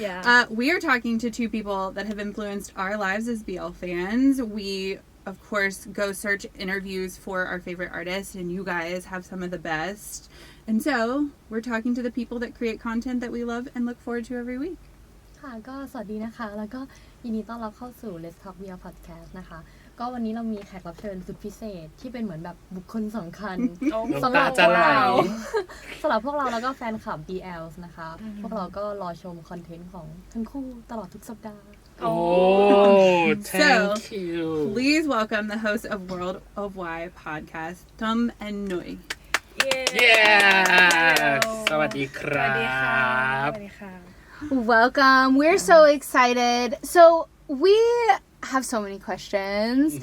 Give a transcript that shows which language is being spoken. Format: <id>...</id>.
<en>Yeah. We are talking to two people that have influenced our lives as BL fans. We, of course, go search interviews for our favorite artists, and you guys have some of the best. And so, we're talking to the people that create content that we love and look forward to every week.</en> <th>ค่ะก็สวัสดีนะคะแล้วก็ยินดีต้อนรับเข้าสู่ Let's Talk BL Podcast นะคะก็วันนี้เรามีแขกรับเชิญสุดพิเศษที่เป็นเหมือนแบบบุคคลสำคัญสำหรับพวกเราสำหรับพวกเราแล้วก็แฟนคลับ BL นะคะพวกเราก็รอชมคอนเทนต์ของทั้งคู่ตลอดทุกสัปดาห์</th> <en>Oh, thank you. Please welcome the hosts of World of Y podcast, Tum and Noey. Yeah.</en> <th>สวัสดีครับ</th> <en>Welcome. We're so excited. So, we have so many questions.</en>